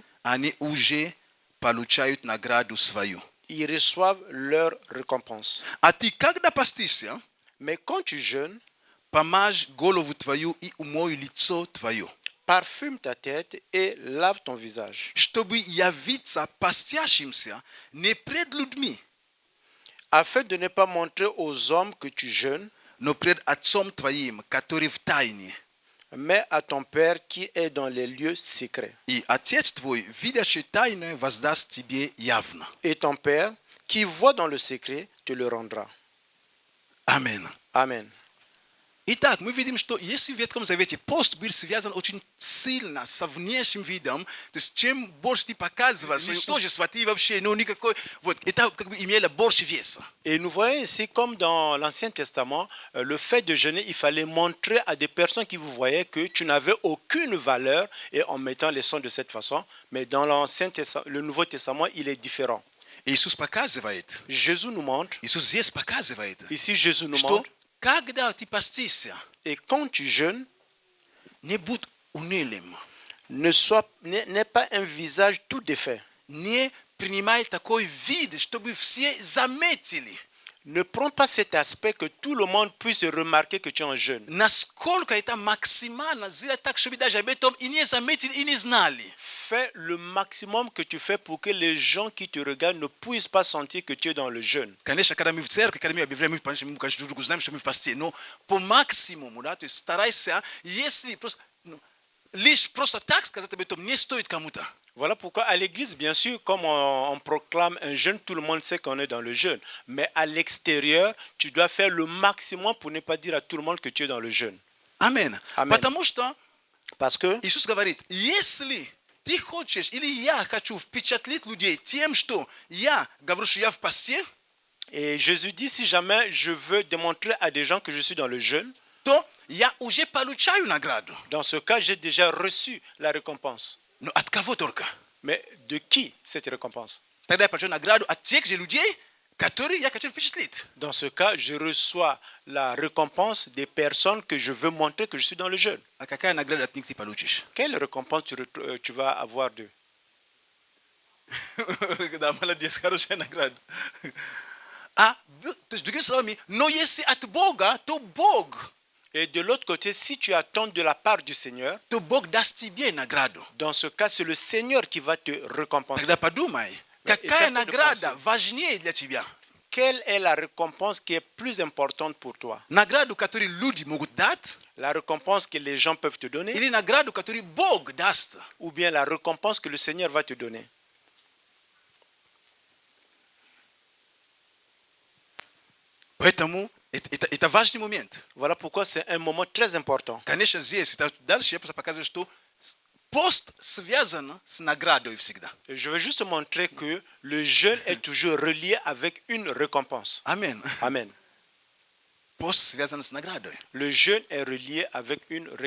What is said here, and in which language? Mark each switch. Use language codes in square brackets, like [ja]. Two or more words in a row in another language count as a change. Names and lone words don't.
[ru] они уже получают награду свою. [fr] ils reçoivent leur récompense. [ru] А ты, когда постишься, [fr] Mais quand tu jeûnes, [ru] помажь голову твою и умой лицо твое, [fr] parfume ta tête et lave ton visage, [ru] чтобы явиться постящимся не пред людьми, [fr] afin de ne pas montrer aux hommes que tu jeûnes, [ru] но пред Отцом Твоим, который в тайне. [fr] mais à ton Père qui est dans les lieux secrets. [ru] И Отец Твой, видящий тайное, воздаст тебе явно. [fr] Et ton Père qui voit dans le secret te le rendra. [ru] Аминь. [fr] Amen. [ru] Итак, мы видим, что если в Ветхом Завете пост был связан очень сильно со внешним видом, то есть чем больше ты показываешь, ничтожество, ты вообще, ну никакой, вот, это как бы имело больше веса. [fr] Et nous voyons ici, comme dans l'Ancien Testament, le fait de jeûner, il fallait montrer à des personnes qui vous voyaient que tu n'avais aucune valeur, et en mettant les sons de cette façon. Mais dans le Nouveau Testament, il est différent. [ru] Иисус показывает, [fr] Jésus nous montre, [ru] Иисус здесь показывает, [fr] ici Jésus nous [ru] что [fr] montre, [ru] когда ты постишься, [fr] et quand tu jeûnes, [ru] не будь унылым, [fr] n'aie pas un visage tout défait. [ru] не принимай такой вид, чтобы все заметили, [fr] Ne prends pas cet aspect que tout le monde puisse remarquer que tu es en jeûne. [ru] насколько это максимально сделать так, чтобы даже об этом и не заметили, и не знали. [fr] Fais le maximum que tu fais pour que les gens qui te regardent ne puissent pas sentir que tu es dans le jeûne. [ru] Конечно, когда мы в церкви, когда мы объявляем, мы, конечно, друг другу знаем, что мы в посте, но по максимуму, да, то есть старайся, если просто, лишь просто так сказать об этом не стоит кому-то. [fr] Voilà pourquoi à l'église, bien sûr, comme on proclame un jeûne, tout le monde sait qu'on est dans le jeûne. Mais à l'extérieur, tu dois faire le maximum pour ne pas dire à tout le monde que tu es dans le jeûne. [ru] Amen. [fr] Amen. [ru] Потому что [fr] Parce que [ru] Иисус говорит, если ты хочешь, или я хочу впечатлить людей тем, что я говорю, что я в посте, [fr] et Jésus dit, si jamais je veux démontrer à des gens que je suis dans le jeûne, [ru] то я уже получаю награду. [fr] dans ce cas, j'ai déjà reçu la récompense. [ru] Но от кого только? [fr] Mais de qui cette récompense? [ru] Тогда я получаю награду от тех же людей, которые я хочу впечатлить. [fr] Dans ce cas, je reçois la récompense des personnes que je veux montrer que je suis dans le jeûne. [ru] А какая награда от них ты получишь? [fr] Quelle récompense tu vas avoir d'eux? [ru] Да, молодец, хорошая награда. То есть, другими словами, но если от Бога, то Бог, [fr] Et de l'autre côté, si tu attends de la part du Seigneur, [ru] то Бог даст тебе награду. [fr] dans ce cas, c'est le Seigneur qui va te récompenser. [ru] Тогда подумай, какая награда важнее для тебя? [fr] Quelle est la récompense qui est plus importante pour toi? [ru] Награду, которую люди могут дать, [fr] La récompense que les gens peuvent te donner, [ru] или награду, которую Бог даст? [fr] ou bien la récompense que le Seigneur va te donner? [ru] Поэтому это важный момент. [fr] Voilà pourquoi c'est un moment très important. [ru] Конечно, здесь, дальше я просто показываю, что пост связан с наградой всегда. [fr] Je veux juste montrer que le jeûne est toujours relié avec une récompense. [ru] Аминь. [fr] Amen. [ru] Пост связан с наградой. [fr] Le jeûne est relié avec une récompense.